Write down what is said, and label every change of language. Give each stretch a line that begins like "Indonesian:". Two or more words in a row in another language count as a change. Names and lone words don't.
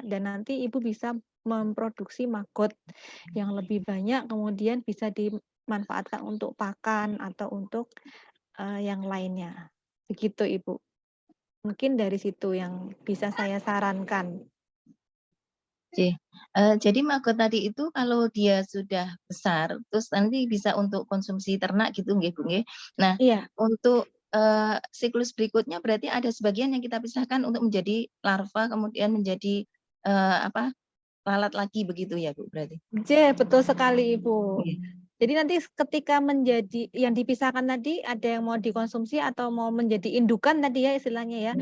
Indonesian: Dan nanti ibu bisa memproduksi Magot yang lebih banyak, kemudian bisa dimanfaatkan untuk pakan atau untuk yang lainnya. Begitu Ibu. Mungkin dari situ yang bisa saya sarankan. Jadi maggot tadi itu kalau dia sudah besar, terus nanti bisa untuk konsumsi ternak gitu nggih Bu nggih. Nah, Iya. untuk siklus berikutnya berarti ada sebagian yang kita pisahkan untuk menjadi larva, kemudian menjadi lalat lagi begitu ya Bu berarti? Betul sekali Ibu. Iya. Jadi nanti ketika menjadi yang dipisahkan tadi ada yang mau dikonsumsi atau mau menjadi indukan tadi ya istilahnya ya.